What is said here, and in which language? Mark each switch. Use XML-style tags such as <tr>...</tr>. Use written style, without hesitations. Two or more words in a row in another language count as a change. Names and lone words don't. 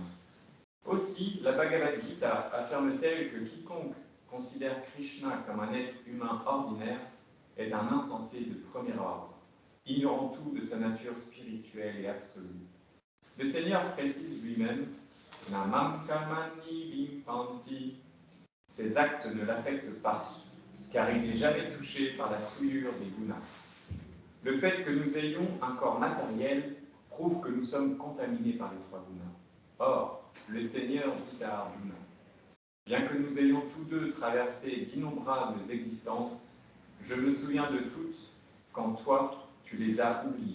<fr>Aussi, la Bhagavad Gita affirme-t-elle que quiconque considère Krishna comme un être humain ordinaire est un insensé de premier ordre, ignorant tout de sa nature spirituelle et absolue. Le Seigneur précise lui-même «</fr> <sa>Namam kamani bimpanti</sa> <fr>» Ses actes ne l'affectent pas, car il n'est jamais touché par la souillure des gunas. Le fait que nous ayons un corps matériel prouve que nous sommes contaminés par les trois gunas. Or, le Seigneur dit à Arjuna, bien que nous ayons tous deux traversé d'innombrables existences, je me souviens de toutes quand toi, tu les as oubliées.</fr>